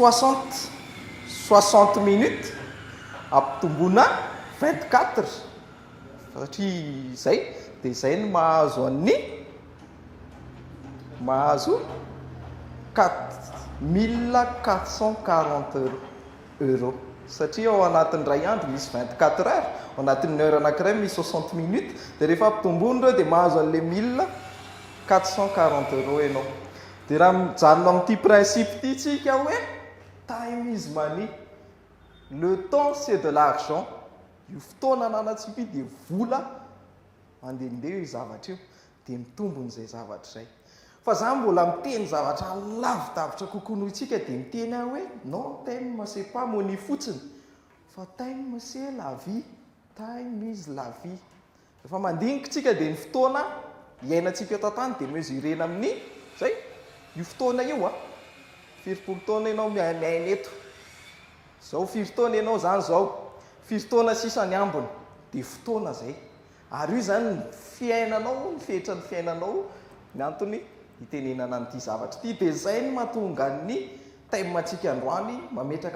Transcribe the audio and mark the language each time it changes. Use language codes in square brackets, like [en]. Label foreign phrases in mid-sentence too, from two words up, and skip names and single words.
[mg] 60 minutes ampitombona 24 satria zay dia zay no mahazo an'ny mahazo 1440 € satria ao anatin'ny ray andro misy 24 heures ao anatin'ny heure anankiray misy 60 minutes dia rehefa ampitombony ireo dia mahazo an'le 1440 € ianao dia raha mijanona amin'ity principe ity tsika hoe [en] time is money [fr] le temps c'est de l'argent [mg] io fotoana ananatsika io dia vola mandehandeha io zavatra io dia mitombon'izay zavatra izay fa za mbola miteny zavatra lavidavitra kokoa noho itsika dia miteny aho hoe [fr] non time c'est pas money [mg] fotsiny fa [fr] time c'est la vie [en] time is [fr] la vie [mg] rehefa mandinika tsika dia ny fotoana iainantsika eto an-tany dia mesurena amin'ny zay io fotoana io a 70 taona ianao miaina eto zao 50 taona ianao zany zao 50 taona sisany ambony dia fotoana zay ary io zany ny fiainanao ny fehitra ny fiainanao ny antony hitenenana n'ity zavatra ity dia zay ny mahatonga ny time atsika androany mametraka